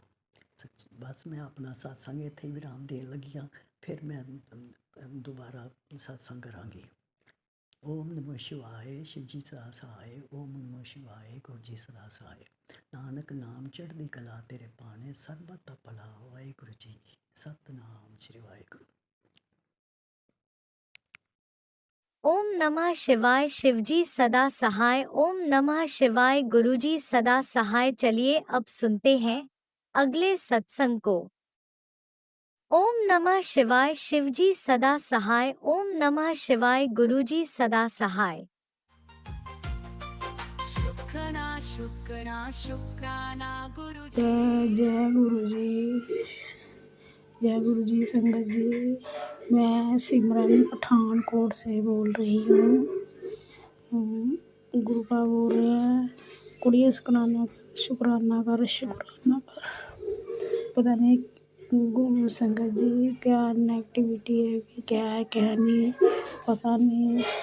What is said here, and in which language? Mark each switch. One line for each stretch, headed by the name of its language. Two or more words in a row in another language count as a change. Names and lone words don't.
Punjabi: ਬਸ ਮੈਂ ਆਪਣਾ ਸਤਸੰਗ ਇੱਥੇ ਹੀ ਵਿਰਾਮ ਦੇਣ ਲੱਗੀ ਹਾਂ, ਫਿਰ ਮੈਂ ਦੁਬਾਰਾ ਸਤਸੰਗ ਕਰਾਂਗੀ। ਓਮ ਨਮੋ ਸ਼ਿਵਾਏ, ਸ਼ਿਵ ਜੀ ਸਦਾ ਸਹਾਏ। ਓਮ ਨਮੋ ਸ਼ਿਵਾਏ, ਗੁਰੂ ਜੀ ਸਦਾ ਸਹਾਏ। ਨਾਨਕ ਨਾਮ ਚੜ੍ਹਦੀ ਕਲਾ ਤੇਰੇ ਪਾਣੇ, ਸਰਬਤ ਦਾ ਭਲਾ। ਵਾਹਿਗੁਰੂ ਜੀ, ਸਤਨਾਮ ਸ਼੍ਰੀ ਵਾਹਿਗੁਰੂ।
Hindi: ओम नमः शिवाय, शिवजी सदा सहाय। ओम नमः शिवाय, गुरुजी सदा सहाय। चलिए अब सुनते हैं अगले सत्संग को। ओम नमः शिवाय, शिवजी सदा सहाय। ओम नमः शिवाय, गुरुजी सदा सहाय। शुक्राना शुक्राना शुक्राना गुरु जय जी। जय गुरु जी, जय गुरु जी। संगत जी, मैं सिमरन पठानकोट से बोल रही हूँ। गुरु का बोल रहे हैं कुड़िया शुक्राना कर, शुक्राना कर, शुक्राना कर। पता नहीं गुरु संगत जी क्या नेगेटिविटी है कि क्या है क्या नहीं, पता नहीं।